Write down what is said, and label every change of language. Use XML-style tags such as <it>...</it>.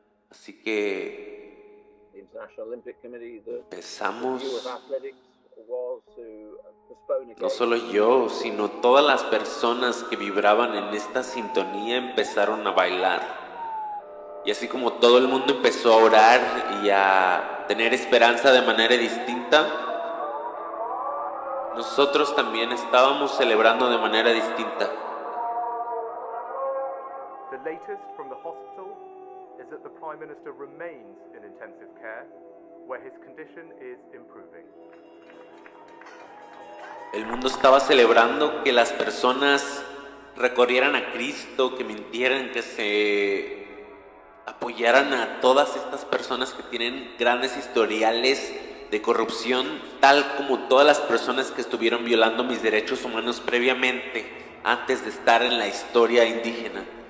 <es>Así que empezamos, no solo yo, sino todas las personas que vibraban en esta sintonía empezaron a bailar. Y así como todo el mundo empezó a orar y a tener esperanza de manera distinta, nosotros también estábamos celebrando de manera distinta.</es> <en>The latest from the hospital is that the Prime Minister remains in intensive care, where his condition is improving.</en> <es>El mundo estaba celebrando que las personas recorrieran a Cristo, que mintieran, que se apoyaran a todas estas personas que tienen grandes historiales de corrupción, tal como todas las personas que estuvieron violando mis derechos humanos previamente, antes de estar en la historia indígena.</es>